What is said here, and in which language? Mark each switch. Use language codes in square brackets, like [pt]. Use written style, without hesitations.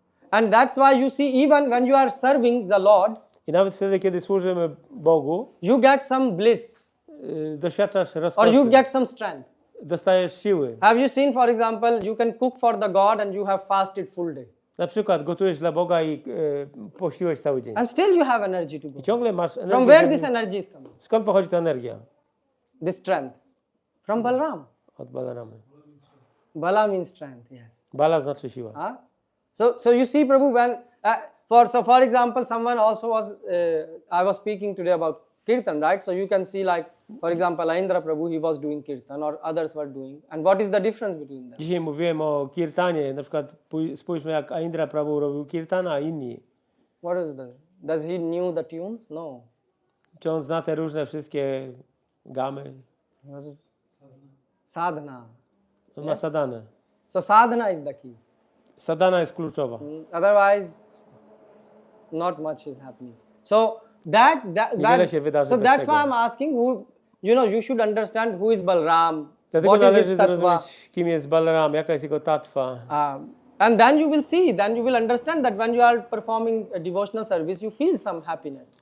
[en] And that's why you see, even when you are serving the Lord, [pl] I nawet wtedy, kiedy służymy Bogu, [en] you get some bliss [pl] doświadczasz [en] or [pl] rozkoszy. [en] you get some strength. [pl] Dostajesz siły. [en] Have you seen, for example, you can cook for the God and you have fasted full day. [pl] Na przykład gotujesz dla Boga i pościłeś cały dzień. [en] And still you have energy to go. [pl] I ciągle masz energię. [en] From where this energy is coming? [pl] Skąd pochodzi ta energia? [en] This strength. From Balram. [pl] Od Balaramy. [en] Bala means strength, yes. [pl] Bala znaczy siła. [en] So you see, Prabhu, when for example, someone also was I was speaking today about kirtan, right? So you can see, like, for example, Aindra Prabhu, he was doing kirtan, or others were doing, and what is the difference between them? [pl] Dzisiaj mówiłem o kirtanie. Na przykład spójrzmy, jak Indra Prabhu robił kirtan, a inni. [en] What is the? Does he knew the tunes? No. [pl] Czy on zna te różne wszystkie gamy? [en] Was it sadhana? [pl] On ma sadanę. [en] So sadhana is the key. [pl] Sadana jest kluczowa. [en] Otherwise, not much is happening. So [pl] Niewiele się wydarzy [en] so [pl] bez [en] that's [pl] tego. [en] why I'm asking, who, you know, you should understand who is Balram, [pl] Dlatego [en] what is his [pl] należy [en] tattva, [pl] zrozumieć, kim jest Balaram, jaka jest jego tatwa. [en] and then you will see, then you will understand that when you are performing a devotional service, you feel some happiness.